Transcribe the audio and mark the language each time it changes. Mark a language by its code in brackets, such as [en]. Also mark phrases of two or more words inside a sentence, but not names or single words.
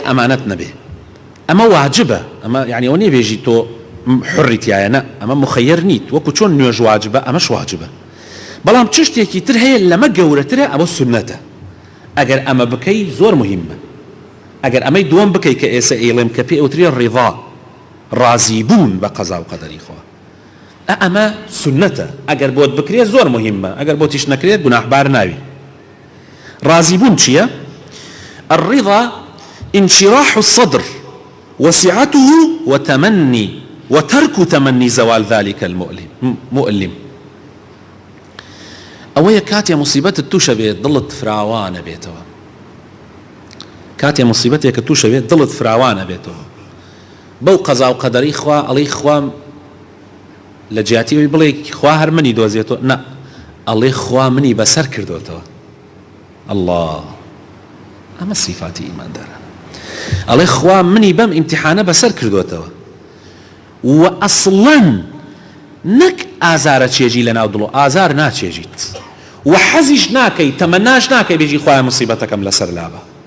[ckb] ئەمانەت نەبێ ئەمە واجبە ئەمە یعنی ئەوە نێبێژی تۆ حڕی تایە نە ئەمە مخەیر نیت وەکو چۆن نوێژ واجبە ئەمەش واجبە بەڵام چ شتێکی تر هەیە لەمە گەورەترە ئەوە سونەتە ئەگەر ئەمە بکەی زۆر مهمە ئەگەر ئەمەی دووەم بکەی کە ئێستا ئێڵێم کە پێی ئەوترێ ڕیضا ڕازی بوون بە قەزا و قەدەری خوا ئەمە سنەتە ئەگەر بۆت بکرێت زۆر مهمە ئەگەر بۆ تیش نەکرێت گوناحبار ناوی ڕازی بوون چییە؟ [ar] الرضا انشراح الصدر وسعته وتمني وترك تمني زوال ذلك المؤلم [ckb] ئەوەیە کاتێ مصیبەتت تووشە بێت دڵت فراوانە بێتەوە کاتێ مصیبەتێکە تووشە بێت دڵت فراوانە بێتەوە بەو قەزا و قەدەری خوا ئەڵێی خوام لە جیاتیەوەی بڵێ خوا هەر منی دۆزیێتەوە نە ئەڵێ خوا منی بەسەر کردوتەوە الله ئەمە صفاتی ئیماندارانە ئەڵێ خوا منی بەم ئیمتیحانە بەسەر کردوتەوە و ئەسڵەن نەک ئازارە چێژی لە ناو دڵۆ ئازار ناچێژیت و حەزیش ناکەی تەمەناش ناکەی بێژی خوای مصیبەتەکەم لەسەر لابە